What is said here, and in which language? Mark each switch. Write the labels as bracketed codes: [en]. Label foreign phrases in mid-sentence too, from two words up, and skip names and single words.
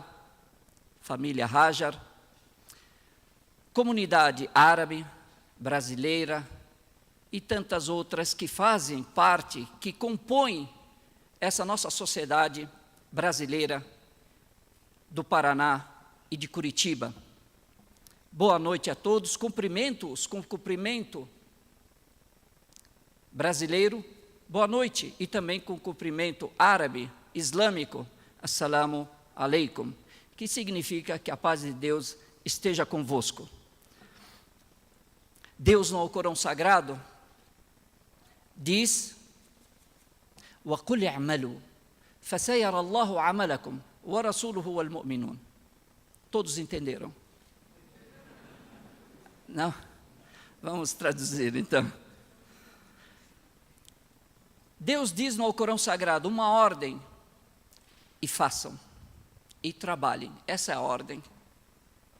[pt] família Hajar, comunidade árabe, brasileira e tantas outras que fazem parte, que compõem essa nossa sociedade brasileira do Paraná e de Curitiba. Boa noite a todos, cumprimento-os com cumprimento brasileiro, boa noite, e também com cumprimento árabe, islâmico, [ar] السلام عليكم, [pt] que significa que a paz de Deus esteja convosco. Deus no Alcorão Sagrado diz: [ar] وَقُلْ اعْمَلُوا فَسَيَرَى اللَّهُ عَمَلَكُمْ وَرَسُولُهُ وَالْمُؤْمِنُونَ. [pt] Todos entenderam? Não? Vamos traduzir então. Deus diz no Alcorão Sagrado uma ordem: e façam, e trabalhem. Essa é a ordem.